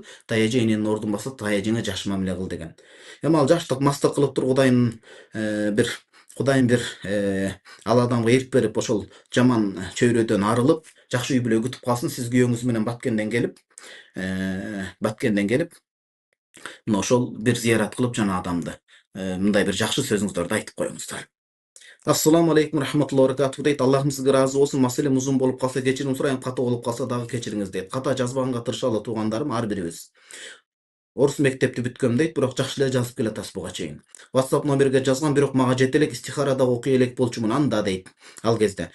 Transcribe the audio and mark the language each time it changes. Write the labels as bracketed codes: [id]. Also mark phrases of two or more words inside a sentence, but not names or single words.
[ky] Тай эже эненин ордун басат, тай эжеңе жакшы мамиле кыл деген. Эми ал жаштык мастык кылып туруп Кудайым бир ал адамга эрк берип, ошол жаман чөйрөдөн арылып, жакшы үй бүлө күтүп калсын. Сиз күйөөңүз менен Баткенден келип, мына ошол бир зыярат кылып, жана адамды мындай бир жакшы сөзүңүздөрдү айтып коюңуздар. [ar] السلام عليكم رحمة الله وبركاته дейт. [ky] Аллахым сизге ыраазы болсун. Маселем узун болуп калса кечирим сурайм, ката болуп калса дагы кечириңиз дейт. Ката жазбаганга тырышалы туугандарым, ар бирибиз. Орус мектепти бүткөм дейт, бирок жакшы эле жазып келатасыз буга чейин. WhatsApp номерге жазгам, бирок мага жете элек, истихара да окуй элек болчумун анда дейт. Ал кезде.